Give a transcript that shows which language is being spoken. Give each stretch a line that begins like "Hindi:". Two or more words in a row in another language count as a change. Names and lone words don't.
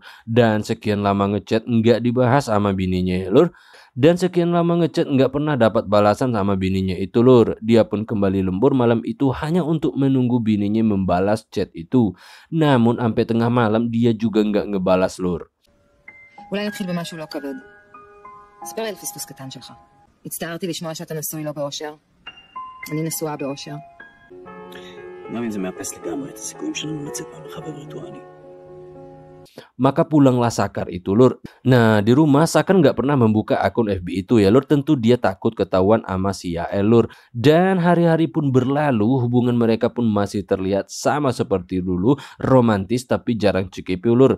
Indonesian: Dan sekian lama ngechat nggak dibahas sama bininya ya lur. Dan sekian lama ngechat nggak pernah dapat balasan sama bininya itu lur. Dia pun kembali lembur malam itu hanya untuk menunggu bininya membalas chat itu. Namun sampai tengah malam dia juga nggak ngebalas lur.
Hebrew: אולי נתחיל במשהו לא כבד. ספר לי על פספוס קטן שלך. הצטערתי לשמוע שאתה נשוי לא באושר. אני נשואה באושר. גם אם זה מאפס לגמרי את הסיכויים שלנו לצאת מהמרחב הווירטואלי.
Indonesian: Maka pulanglah Sakar itu lur. Nah, di rumah Sakar nggak pernah membuka akun FB itu ya lur. Tentu dia takut ketahuan sama si Yael lur. Dan hari-hari pun berlalu, hubungan mereka pun masih terlihat sama seperti dulu, romantis tapi jarang Cikipiu lur.